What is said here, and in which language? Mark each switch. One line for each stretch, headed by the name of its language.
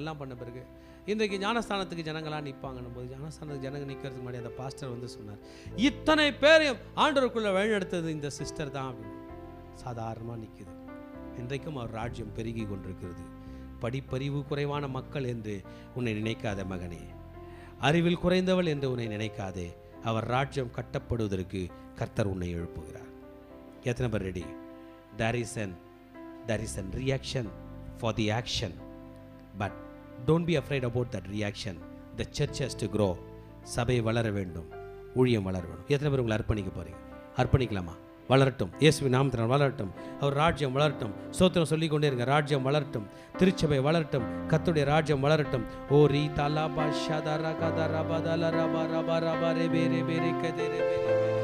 Tamil: எல்லாம் பண்ண பிறகு இன்றைக்கு ஞானஸ்தானத்துக்கு ஜனங்களாம் நிற்பாங்கன்னும் போது, ஞானஸ்தானத்துக்கு ஜனங்க நிற்கிறதுக்கு முன்னாடி அந்த பாஸ்டர் சொன்னார், இத்தனை பேரையும் ஆண்டவருக்குள்ளே வழிநடத்தது இந்த சிஸ்டர் தான் அப்படின்னு. சாதாரணமாக நிற்குது. இன்றைக்கும் அவர் ராஜ்யம் பெருகி கொண்டிருக்கிறது. படிப்பறிவு குறைவான மக்கள் என்று உன்னை நினைக்காத மகனே, அறிவில் குறைந்தவள் என்று உன்னை நினைக்காதே. அவர் ராஜ்யம் கட்டப்படுவதற்கு கர்த்தர் உன்னை எழுப்புகிறார். எத்தனை பேர் ready?
English: There is an reaction for the action, but don't be afraid about that reaction. The church has to grow.
Tamil: சபை வளர வேண்டும், ஊழியம் வளர வேண்டும். எத்தனை பேர் உங்களை அர்ப்பணிக்க போறீங்க? அர்ப்பணிக்கலாமா? வளரட்டும், இயேசுவின் நாமத்தினால் வளரட்டும். அவர் ராஜ்யம் வளரட்டும். ஸ்தோத்திரம் சொல்லிக் கொண்டே இருங்க. ராஜ்யம் வளரட்டும், திருச்சபை வளரட்டும், கர்த்தருடைய ராஜ்யம் வளரட்டும். ஓ ரீ தலபா ஷதரா கதரா பதல ரபா ரபா ரபா ரே பேரே பேரே கதரே பேரே.